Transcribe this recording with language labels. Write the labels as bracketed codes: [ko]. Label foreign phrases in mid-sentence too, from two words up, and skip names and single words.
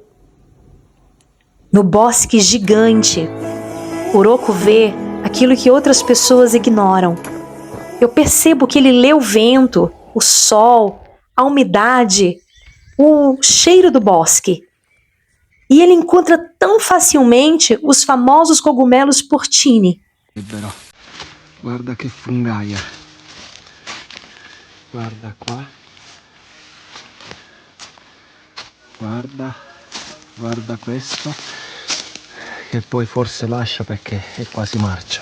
[pt] No bosque gigante, o Rocco vê aquilo que outras pessoas ignoram. Eu percebo que ele lê o vento, o sol, a umidade, o cheiro do bosque. E ele encontra tão facilmente os famosos cogumelos porcini. [it] Guarda che fungaia. Guarda qua. Guarda questo. Che poi forse lascia perché è quasi marcio.